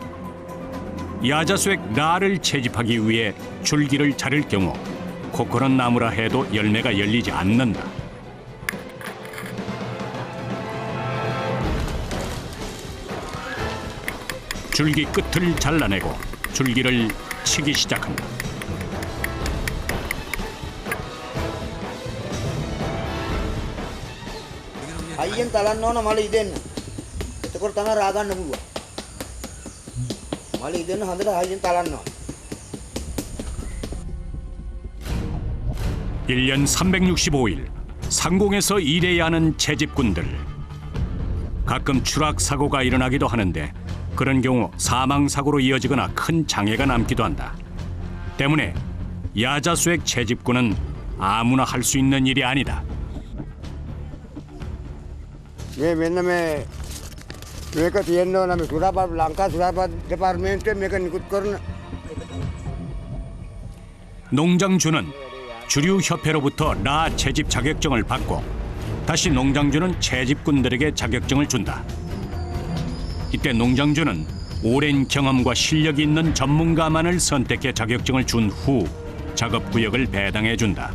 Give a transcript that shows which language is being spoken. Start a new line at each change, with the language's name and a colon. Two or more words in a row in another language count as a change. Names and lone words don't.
Korean: 야자수액 나를 채집하기 위해 줄기를 자를 경우 코코넛 나무라 해도 열매가 열리지 않는다. 줄기 끝을 잘라내고 줄기를 치기 시작한다.
Sinhala: හයියෙන් තලන්න ඕන මල ඉදෙන්න. එතකොට තමයි රා ගන්න පුළුවන්. මල ඉදෙන්න හොඳට හයියෙන් තලන්න ඕන.
Korean: 1년 365일 상공에서 일해야 하는 채집꾼들. 가끔 추락 사고가 일어나기도 하는데 그런 경우 사망 사고로 이어지거나 큰 장애가 남기도 한다. 때문에 야자수액 채집꾼은 아무나 할 수 있는 일이 아니다.
Sinhala: මේ මෙන්න මේක තියෙන්න ඕන මේ සුරාපත් ලංකා සුරාපත් දෙපාර්තමේන්තුවේ මේක නිකුත් කරන
Korean: 농장주는 주류협회로부터 라 채집 자격증을 받고 다시 농장주는 채집꾼들에게 자격증을 준다. 이때 농장주는 오랜 경험과 실력이 있는 전문가만을 선택해 자격증을 준 후 작업구역을 배당해 준다.